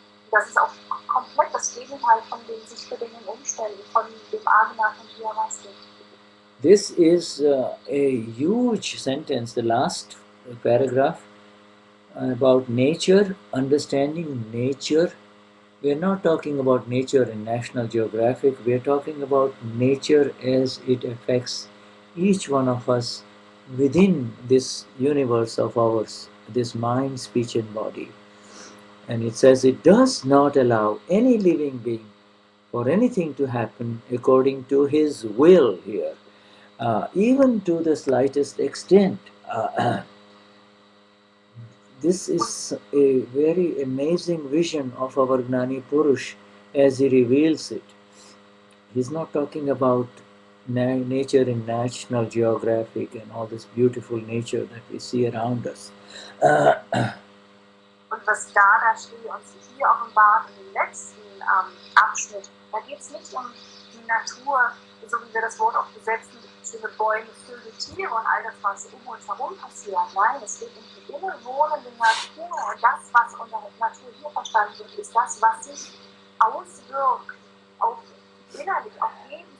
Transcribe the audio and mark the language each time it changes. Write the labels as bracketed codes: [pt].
[de] Das ist auch komplett das Gegenteil von den sich bedingenden Umständen, von dem Agna von Vyavasthit. [en] This is a huge sentence, the last paragraph about nature, understanding nature. We are not talking about nature in National Geographic, we are talking about nature as it affects each one of us within this universe of ours, this mind, speech and body. And it says it does not allow any living being for anything to happen according to his will here. Even to the slightest extent. This is a very amazing vision of our Gnani Purush as he reveals it. He's not talking about nature in National Geographic and all this beautiful nature that we see around us. [de] Und was Dadashri uns hier offenbart in dem letzten Abschnitt, da geht es nicht um die Natur, so wie wir das Wort auch besetzen, schöne Bäume, Vögel, Tiere und all das, was um uns herum passiert. Nein, es geht um die innewohnende Natur und das, was unter Natur hier verstanden wird, ist das, was sich auswirkt auf innerlich, auf jeden